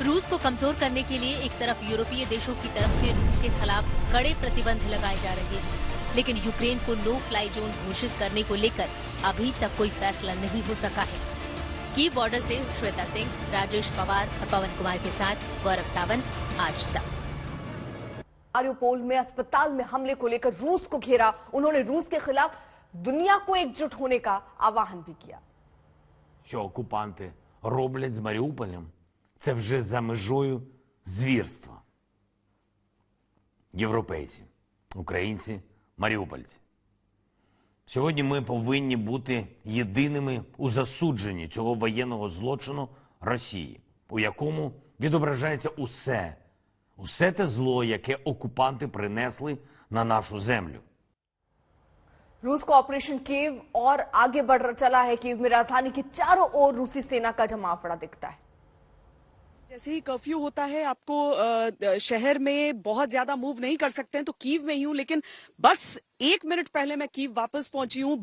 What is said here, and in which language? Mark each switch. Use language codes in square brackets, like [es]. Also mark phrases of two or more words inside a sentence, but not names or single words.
[hi] रूस को कमजोर करने के लिए एक तरफ यूरोपीय देशों की तरफ से रूस के खिलाफ कड़े प्रतिबंध लगाए जा रहे हैं, लेकिन यूक्रेन को [en] no fly zone [hi] घोषित करने को लेकर अभी तक कोई फैसला नहीं हो सका है। कीव बॉर्डर से श्वेता सिंह, राजेश पवार और पवन कुमार के साथ गौरव सावंत, आज तक। मारियुपोल में अस्पताल में हमले को लेकर रूस को घेरा। उन्होंने रूस के खिलाफ दुनिया को एकजुट होने का आह्वान भी किया। [uk] Що окупанти роблять з Маріуполем, це вже за межою звірства. Європейці, українці, маріупольці. Сьогодні ми повинні бути єдиними у засудженні цього воєнного злочину Росії, у якому відображається усе те зло, яке окупанти принесли на нашу землю. [hi] रूस का ऑपरेशन कीव और आगे बढ़ चला है। कीव में राजधानी के चारों ओर रूसी सेना का जमावड़ा दिखता है। जैसे ही कर्फ्यू होता है, आपको शहर में बहुत ज्यादा मूव नहीं कर सकते हैं, तो कीव में ही हूं, लेकिन बस 1 मिनट पहले मैं कीव वापस पहुंची हूं।